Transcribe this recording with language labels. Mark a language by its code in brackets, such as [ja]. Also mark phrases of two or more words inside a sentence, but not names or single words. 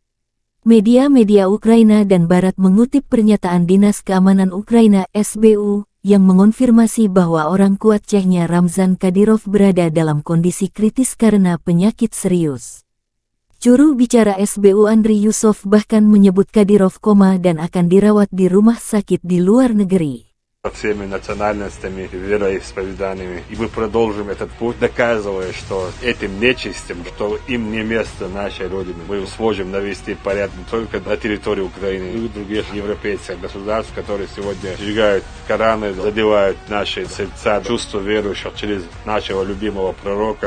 [id] Media-media Ukraina dan Barat mengutip pernyataan Dinas Keamanan Ukraina (SBU) yang mengonfirmasi bahwa orang kuat Chechnya Ramzan Kadyrov berada dalam kondisi kritis karena penyakit serius. Juru bicara SBU Andriy Yusov bahkan menyebut Kadyrov koma dan akan dirawat di rumah sakit di luar negeri. [ru] Всеми национальностями, вероисповеданиями. И мы продолжим этот путь, доказывая, что этим нечистям, что им не место нашей Родины. Мы сможем навести порядок не только на территории Украины, но и других европейских государств, которые сегодня сжигают Кораны, задевают наши сердца, чувства верующих через нашего любимого пророка.